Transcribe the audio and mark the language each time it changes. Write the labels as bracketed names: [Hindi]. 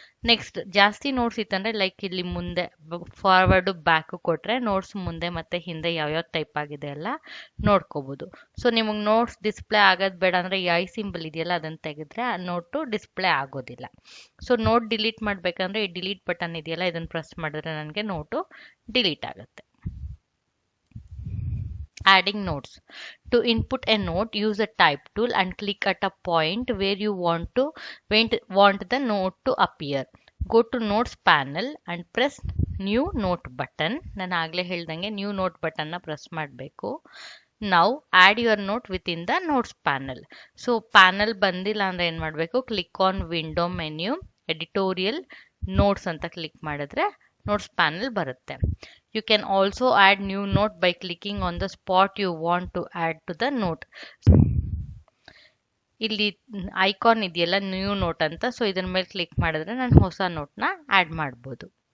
[Kannada] Next ಜಾಸ್ತಿ notes ಇತ್ತಂದರೆ like ಇಲ್ಲಿ ಮುಂದೆ ಫಾರ್ವರ್ಡು ಬ್ಯಾಕು ಕೊಟ್ಟರೆ ನೋಟ್ಸ್ ಮುಂದೆ ಮತ್ತು ಹಿಂದೆ ಯಾವ್ಯಾವ ಟೈಪ್ ಆಗಿದೆ ಎಲ್ಲ ನೋಡ್ಕೋಬೋದು. ಸೊ ನಿಮಗೆ ನೋಟ್ಸ್ ಡಿಸ್ಪ್ಲೇ ಆಗೋದು ಬೇಡ ಅಂದರೆ ಐ ಸಿಂಬಲ್ ಇದೆಯಲ್ಲ ಅದನ್ನು ತೆಗೆದ್ರೆ ಆ ನೋಟು ಡಿಸ್ಪ್ಲೇ ಆಗೋದಿಲ್ಲ. ಸೊ ನೋಟ್ ಡಿಲೀಟ್ ಮಾಡಬೇಕಂದ್ರೆ ಈ ಡಿಲೀಟ್ ಬಟನ್ ಇದೆಯಲ್ಲ ಇದನ್ನು ಪ್ರೆಸ್ ಮಾಡಿದ್ರೆ ನನಗೆ ನೋಟು ಡಿಲೀಟ್ ಆಗುತ್ತೆ. [English] Adding notes. To input a note, use a type tool and click at a point where you want the note to appear. Go to notes panel and press new note button. [Kannada] ನಾನು ಆಗಲೇ ಹೇಳ್ದಂಗೆ new note ಬಟನ್ನ press ಮಾಡಬೇಕು. ನಾವು [English] Add your note with in the notes panel. [Kannada] So panel ಬಂದಿಲ್ಲ ಅಂದರೆ ಏನು ಮಾಡಬೇಕು, click on window menu, editorial, notes ಅಂತ ಕ್ಲಿಕ್ ಮಾಡಿದ್ರೆ ನೋಟ್ಸ್ ಪ್ಯಾನಲ್ ಬರುತ್ತೆ. [English] You can also add new note by clicking on the spot you want to add to the note. [Kannada] ಇಲ್ಲಿ icon ಇದೆಯಲ್ಲ new note ಅಂತ, ಸೊ ಇದರ ಮೇಲೆ click ಮಾಡಿದ್ರೆ ನಾನು ಹೊಸ ನೋಟ್ನ ಆ್ಯಡ್ ಮಾಡ್ಬೋದು.